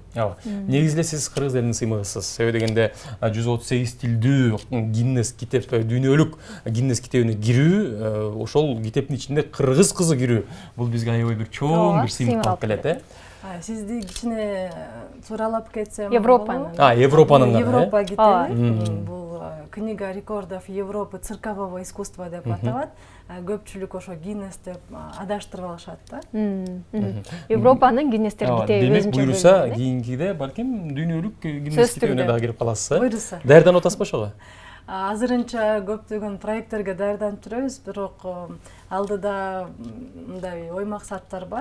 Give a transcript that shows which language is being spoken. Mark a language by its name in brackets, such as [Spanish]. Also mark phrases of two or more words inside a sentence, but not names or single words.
[Kyrgyz] Негизи эле сиз кыргыз элинин сыймыгысыз. Себеби дегенде 138 тилдүү Гиннес китеп, дүйнөлүк Гиннес китебине кирүү, ошол китептин ичинде кыргыз кызы кирүү, бул бизге аябай бир чоң бир сыймык алып келет, Сизди кичине суралап кетсем. Европанын. Европанын. Европа китеби. Бул книга рекордов Европы циркового искусства деп аталат. Көпчүлүк ошо Гиннес деп адаштырып алышат да. Европанын Гиннестер китеби. Демек буйруса кийинкиде балким дүйнөлүк Гиннес китебине дагы кирип каласыз, Буйруса. Даярданып атасызбы ошого? Азырынча көптөгөн проекттерге даярданып жүрөбүз, бирок алдыда мындай ой максаттар бар.